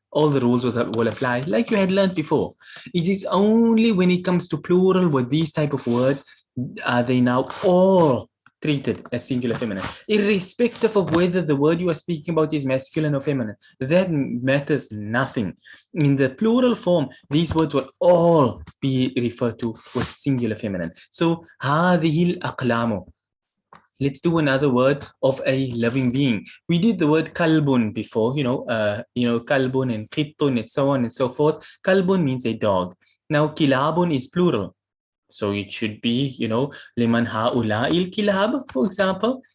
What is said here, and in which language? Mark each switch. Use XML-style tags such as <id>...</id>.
<en>All the rules will apply, like you had learned before. It is only when it comes to plural with these type of words are they now all treated as singular feminine, irrespective of whether the word you are speaking about is masculine or feminine. That matters nothing. In the plural form, these words will all be referred to with singular feminine.</en> <ar>So, هذه الأقلام.</ar> <en>Let's do another word of a living being. We did the word kalbun before, kalbun and qittun and so on and so forth. Kalbun means a dog. Now, kilabun is plural. So it should be,</en> <ar>liman haula'il kilab,</ar> <en>for example.</en>